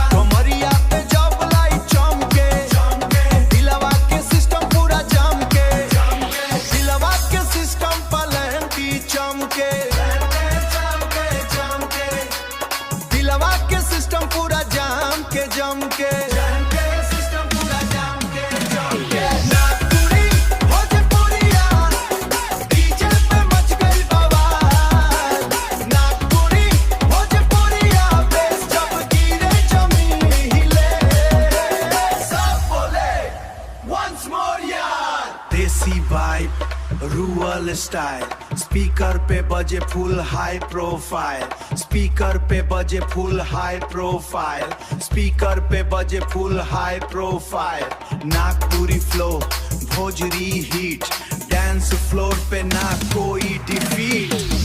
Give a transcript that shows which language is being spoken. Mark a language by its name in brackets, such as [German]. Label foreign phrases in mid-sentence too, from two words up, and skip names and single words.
[Hindi] कमरिया पे जब लाइट चमके, चमके, दिलवा के सिस्टम पूरा जम के, दिलवा के सिस्टम पलटी चमके, चमके, चमके, दिलवा के सिस्टम पूरा जम के, जम के, सिस्टम पूरा जम के, जम के। नागपुरी भोजपुरिया डीजे पे मच गई बवाल, नागपुरी भोजपुरिया बेस जब गिरे जमीन हिले, सब बोले [English] once more [Hindi] यार। [English] desi vibe, rural style, speaker [Hindi] पे बजे [English] full high profile, speaker [Hindi] पे बजे [English] full high profile, speaker [Hindi] पे बजे [English] full high profile. [Hindi] नागपुरी फ्लो, भोजरी हिट, [English] dance floor [Hindi] पे ना कोई डिफीट।